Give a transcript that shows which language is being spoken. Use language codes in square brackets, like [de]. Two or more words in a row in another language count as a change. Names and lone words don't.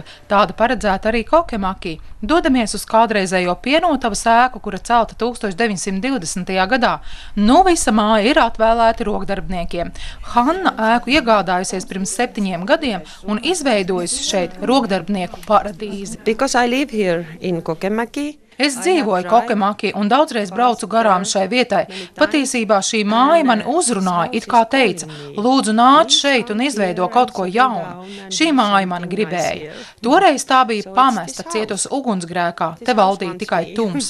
[lv] Tāda paredzēta arī Kokemaki. Dodamies uz kādreizējo pienotavas ēku, kura celta 1920. gadā. Nu, visa māja ir atvēlēta rokdarbniekiem. Hanna ēku iegādājusies pirms 7 gadiem un izveidojusi šeit rokdarbnieku paradīzi. [en] Because I live here in Kokemaki. [lv] Es dzīvoju Kokemaki un daudzreiz braucu garām šai vietai. Patiesībā šī māja mani uzrunāja, it kā teica, lūdzu nāc šeit un izveido kaut ko jaunu. Šī māja mani gribēja. Toreiz tā bija pamesta, cietusi ugunsgrēkā, te valdīja tikai tumsa.